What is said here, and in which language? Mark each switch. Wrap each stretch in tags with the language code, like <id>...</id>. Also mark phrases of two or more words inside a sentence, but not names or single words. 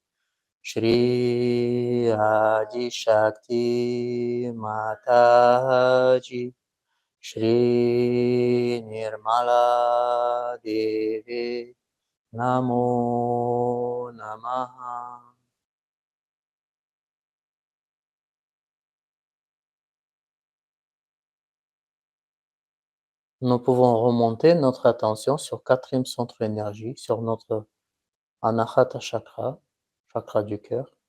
<sa>Shri Adi Shakti Mataji, Shri Nirmala Devi, Namo Namaha.</sa> <fr>Nous pouvons remonter notre attention sur quatrième centre énergie, sur notre Anahata Chakra, chakra du cœur.</fr>